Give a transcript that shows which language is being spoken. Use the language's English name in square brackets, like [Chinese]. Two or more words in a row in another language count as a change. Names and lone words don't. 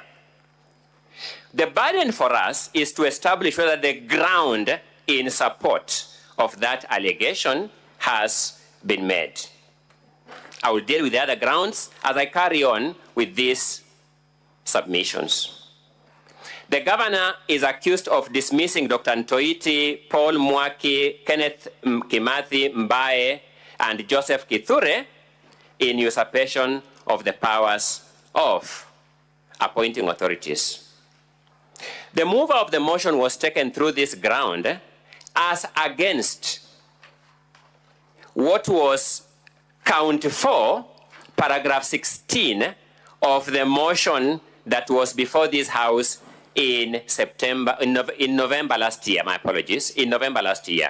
[English] The burden for us is to establish whether the ground in support of that allegation has been made. I will deal with the other grounds as I carry on with these submissions. The governor is accused of dismissing Dr. Ntoiti, Paul Mwaki, Kenneth Kimathi Mbae, and Joseph Kithure in usurpation of the powers of appointing authorities. The mover of the motion was taken through this ground as against what was count 4, paragraph 16 of the motion that was before this House in November last year, my apologies, in November last year.